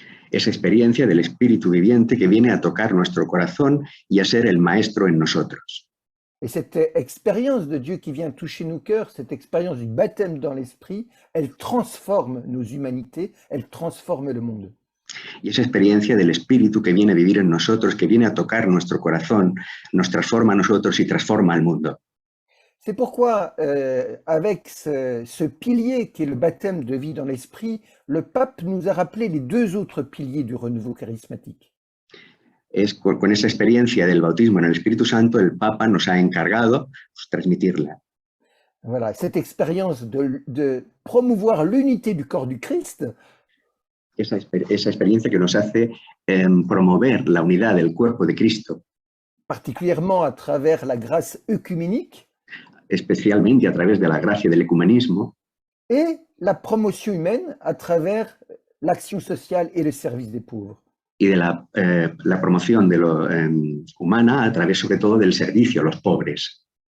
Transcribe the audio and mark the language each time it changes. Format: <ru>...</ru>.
<es>Esa experiencia del Espíritu viviente que viene a tocar nuestro corazón y a ser el maestro en nosotros.</es> <fr>Et cette expérience de Dieu qui vient toucher nos cœurs, cette expérience du baptême dans l'esprit, elle transforme nos humanités, elle transforme le monde.</fr> <es>Y esa experiencia del Espíritu que viene a vivir en nosotros, que viene a tocar nuestro corazón, nos transforma a nosotros y transforma al mundo.</es> <fr>C'est pourquoi, avec ce pilier qui est le baptême de vie dans l'esprit, le pape nous a rappelé les deux autres piliers du renouveau charismatique.</fr> <es>Es con esa experiencia del bautismo en el Espíritu Santo, el Papa nos ha encargado transmitirla.</es> <fr>Voilà, cette expérience de promouvoir l'unité du corps du Christ,</fr> <es>Esa experiencia que nos hace promover la unidad del cuerpo de Cristo,</es> <fr>particulièrement à travers la grâce œcuménique,</fr> <es>especialmente a través de la gracia del ecumenismo,</es> <fr>et la promotion humaine à travers l'action sociale et le service des pauvres.</fr> <es>y de la promoción de lo humana a través sobre todo del servicio a los pobres.</es>